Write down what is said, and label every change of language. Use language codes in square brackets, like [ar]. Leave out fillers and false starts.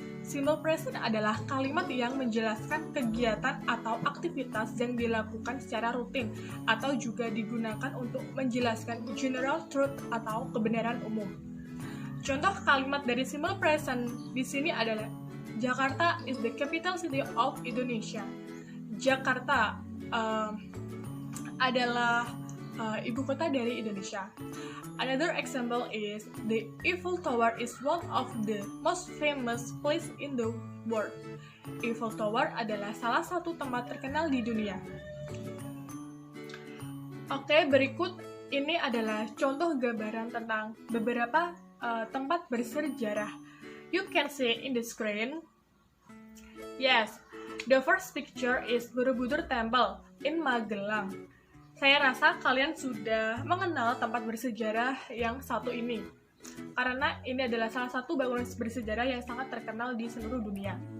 [id] Simple present adalah kalimat yang menjelaskan kegiatan atau aktivitas yang dilakukan secara rutin atau juga digunakan untuk menjelaskan general truth atau kebenaran umum. Contoh kalimat dari simple present di sini adalah [en] Jakarta is the capital city of Indonesia. [id] Jakarta adalah ibu kota dari Indonesia. [en] Another example is the Eiffel Tower is one of the most famous place in the world. [id] Eiffel Tower adalah salah satu tempat terkenal di dunia. Oke, berikut ini adalah contoh gambaran tentang beberapa tempat bersejarah. [en] You can see in the screen. Yes, the first picture is Borobudur Temple in Magelang. [id] Saya rasa kalian sudah mengenal tempat bersejarah yang satu ini, karena ini adalah salah satu bangunan bersejarah yang sangat terkenal di seluruh dunia.